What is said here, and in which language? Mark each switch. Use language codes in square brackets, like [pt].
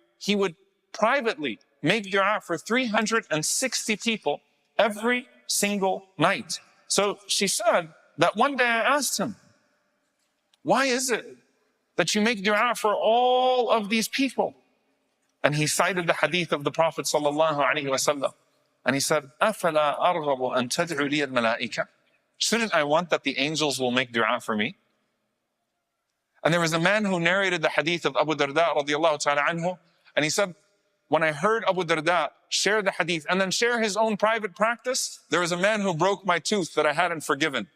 [en] He would privately make dua for 360 people every single night. So she said that one day I asked him, why is it that you make dua for all of these people? And he cited the hadith of the Prophet sallallahu alaihi wasallam. And he said, [ar] أَفَلَا أَرْغَبُ أَن تَدْعُ لِيَ الْمَلَائِكَةِ. [en] Shouldn't I want that the angels will make dua for me? And there was a man who narrated the hadith of Abu Darda radiallahu ta'ala anhu. And he said, when I heard Abu Darda share the hadith and then share his own private practice, there was a man who broke my tooth that I hadn't forgiven.